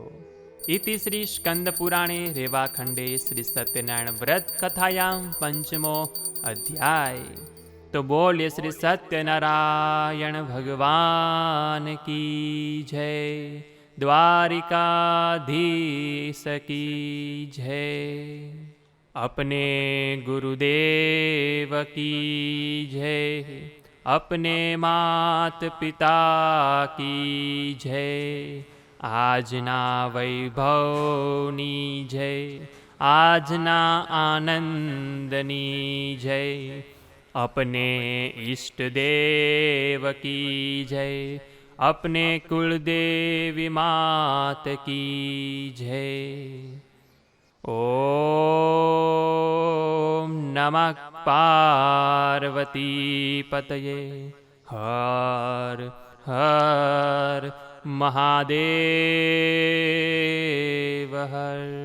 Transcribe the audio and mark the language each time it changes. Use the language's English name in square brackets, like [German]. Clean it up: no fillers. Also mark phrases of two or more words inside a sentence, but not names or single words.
[Sanskrit] ઇતિ શ્રી સ્કંદ પુરાણે રેવાખંડે શ્રી સત્યનારાયણ વ્રત કથાયામ પંચમો અધ્યાય. [Gujarati] તો બોલીએ [Hindi] श्री सत्यनारायण भगवान की जय, द्वारिकाधीश की जय. अपने गुरुदेव की जय, अपने मात पिता की जय, [Gujarati] આજના વૈભવની જય, આજના આનંદની જય, [Hindi] अपने इष्ट देव की जय, अपने कुलदेवी मात की जय. [Sanskrit] ઓમ નમઃ પાર્વતી પતયે. હર હર મહાદેવ હર.